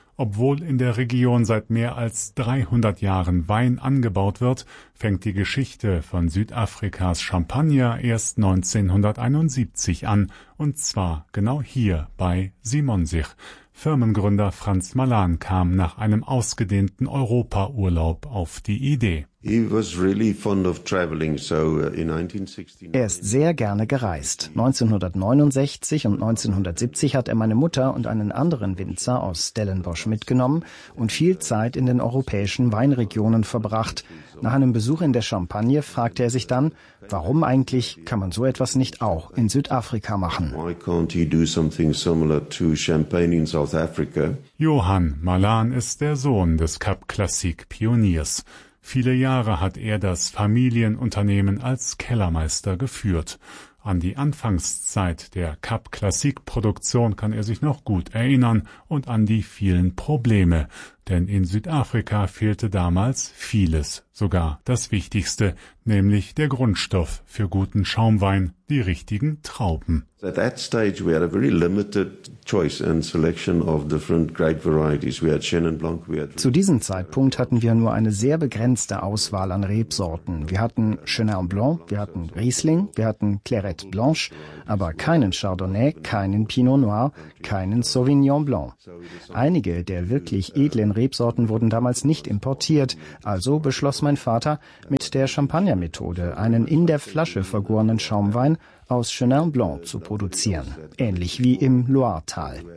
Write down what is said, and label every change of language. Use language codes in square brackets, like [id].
[de] Obwohl in der Region seit mehr als 300 Jahren Wein angebaut wird, fängt die Geschichte von Südafrikas Champagner erst 1971 an, und zwar genau hier bei Simonsich. Firmengründer Franz Malan kam nach einem ausgedehnten Europaurlaub auf die Idee. [en] He was really fond of traveling, so in 1969. [de] Er ist sehr gerne gereist. 1969 und 1970 hat er meine Mutter und einen anderen Winzer aus Stellenbosch mitgenommen und viel Zeit in den europäischen Weinregionen verbracht. Nach einem Besuch in der Champagne fragte er sich dann, warum eigentlich kann man so etwas nicht auch in Südafrika machen? [en] Why can't he do something similar to Champagne in South Africa? [de] Johann Malan ist der Sohn des Cap-Classique-Pioniers. Viele Jahre hat er das Familienunternehmen als Kellermeister geführt. An die Anfangszeit der Cap-Classique-Produktion kann er sich noch gut erinnern und an die vielen Probleme. Denn in Südafrika fehlte damals vieles, sogar das Wichtigste, nämlich der Grundstoff für guten Schaumwein, die richtigen Trauben. [en] At that stage we had a very limited choice and selection of different grape varieties. We had Chenin Blanc, we had... [de] Zu diesem Zeitpunkt hatten wir nur eine sehr begrenzte Auswahl an Rebsorten. Wir hatten Chenin Blanc, wir hatten Riesling, wir hatten Clairette Blanche, aber keinen Chardonnay, keinen Pinot Noir, keinen Sauvignon Blanc. Einige der wirklich edlen Rebsorten wurden damals nicht importiert, also beschloss mein Vater, mit der Champagner-Methode einen in der Flasche vergorenen Schaumwein aus Chenin Blanc zu produzieren, ähnlich wie im Loiretal.